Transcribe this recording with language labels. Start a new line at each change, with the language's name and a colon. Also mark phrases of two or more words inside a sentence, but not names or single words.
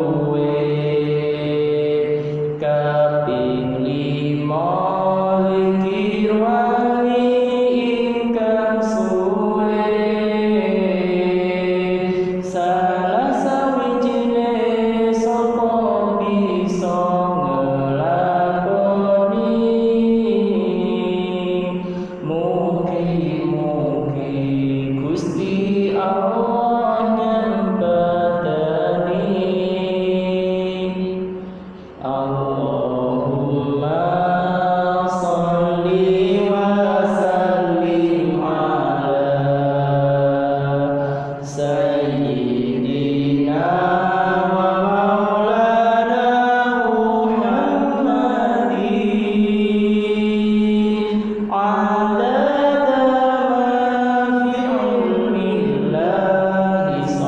Javanese: luwih kaping lima zikir wangi ingkang suwe salah sawijine sapa bisa ngelakoni mugi-mugi Gusti Allah nyempatani.
Arabic: اللهم صل وسلم على سيدنا ومولانا محمد عدد ما في علم الله